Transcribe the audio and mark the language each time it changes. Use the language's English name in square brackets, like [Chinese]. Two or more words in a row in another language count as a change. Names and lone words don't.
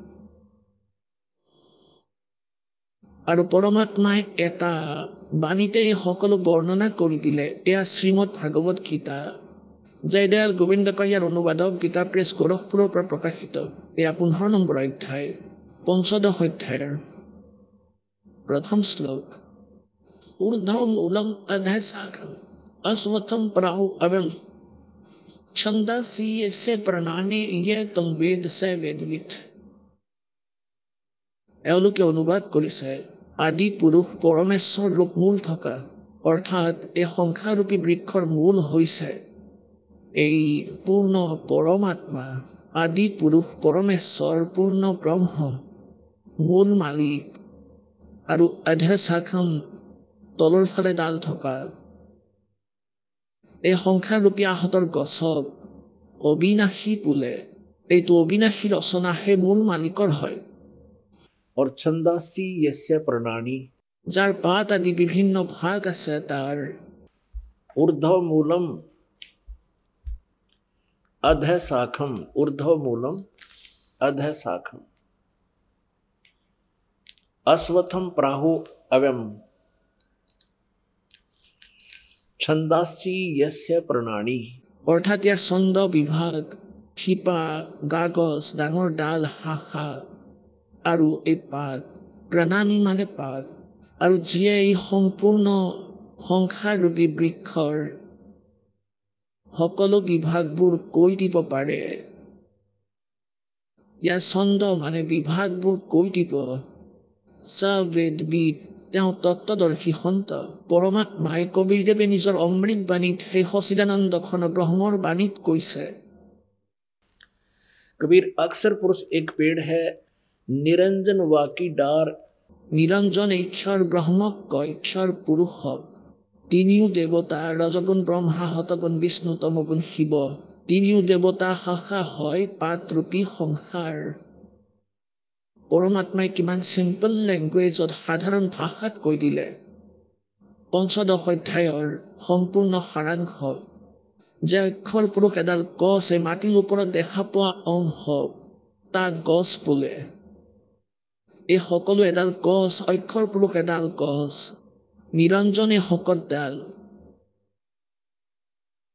[Assamese] আৰু পৰমাত্মাই এটা বাণীতে এই সকলো বৰ্ণনা কৰি দিলে এয়া শ্ৰীমদ ভাগৱত গীতা জয়দয়াল গোবিন্দ কয়াৰ অনুবাদক গীতা প্ৰেছ গোৰখপুৰৰ পৰা প্ৰকাশিত এয়া 15 নম্বৰ অধ্যায় পঞ্চদশ অধ্যায়ৰ প্ৰথম শ্লোক [Sanskrit] ऊर्ध्व मूलम् अधः शाखाम् अश्वत्थम प्राहु अवम छंदासी यस्य प्रणानि ये तम वेद से वेदवित [Assamese] এওঁলোকে অনুবাদ কৰিছে আদি পুৰুষ পৰমেশ্বৰ ৰূপ মূল থকা অৰ্থাৎ এই সংখ্যাৰূপী বৃক্ষৰ মূল হৈছে এই পূৰ্ণ পৰমাত্মা আদি পুৰুষ পৰমেশ্বৰ পূৰ্ণ ব্ৰহ্ম মূল মালিক আৰু [Sanskrit] अधः शाखाम् [Assamese] তলৰ ফালে ডাল থকা এই সংখ্যাৰূপী আহতৰ গছক অবিনাশী বোলে এইটো অবিনাশী ৰচনা সেই মূল মালিকৰ হয় [Sanskrit] और छंदासी यस्य प्रणानी [Assamese] যাৰ পাত আদি বিভিন্ন ভাগ আছে তাৰ [Sanskrit] ऊर्ध्व मूलम अधः शाखम ऊर्ध्व मूलम अधः शाखम अश्वत्थम प्राहु अवम छंदासी यस्य प्रणानी [Assamese] অৰ্থাৎ ইয়াৰ ছন্দ বিভাগ শিপা গাগছ ডাঙৰ ডাল শাখা আৰু এই পাত প্ৰণামী মানে পাত আৰু যিয়ে এই সম্পূৰ্ণ সংখ্যাৰূপী বৃক্ষৰ সকলো বিভাগবোৰ কৈ দিব পাৰে ইয়াৰ ছন্দ মানে বিভাগবোৰ কৈ দিব সবেদবিদ তেওঁ তত্ত্বদৰ্শী সন্ত পৰমাত্মাই কবিৰদেৱে নিজৰ অমৃত বাণীত সেই সচিদানন্দ ঘন ব্ৰহ্মৰ বাণীত কৈছে [Hindi] कबीर अक्सर पुरुष एक पेड़ है निरंजन वाकी डार [Assamese] নিৰঞ্জন ঈশ্বৰ ব্ৰহ্মক কয় ঈশ্বৰ পুৰুষক তিনিও দেৱতা ৰজগুণ ব্ৰহ্মা শতগুণ বিষ্ণু তমগুণ শিৱ তিনিও দেৱতা শাখা হয় পাতৰূপী সংসাৰ পৰমাত্মাই কিমান [English] simple language [Assamese] সাধাৰণ ভাষাত কৈ দিলে পঞ্চদশ অধ্যায়ৰ সম্পূৰ্ণ সাৰাংশ যে অক্ষৰ পুৰুষ এডাল গছ এই মাটিৰ ওপৰত দেখা পোৱা অংশ তাক গছ বোলে এই সকলো এডাল গছ অক্ষৰ পুৰুষ এডাল গছ নিৰঞ্জনে শকতডাল